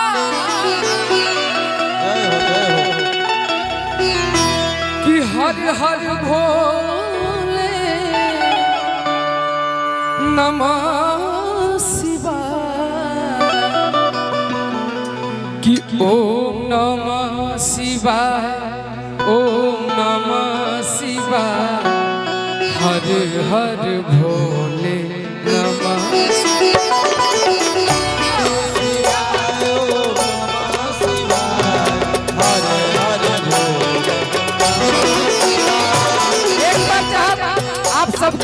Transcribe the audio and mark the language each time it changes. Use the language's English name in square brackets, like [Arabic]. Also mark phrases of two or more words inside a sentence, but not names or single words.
[Sanskrit] कि हर हर भोले नमः कि ओम नमः शिवाय ओम नमः शिवाय हर हर भोले नमः [Hindi] एक बार आप सबके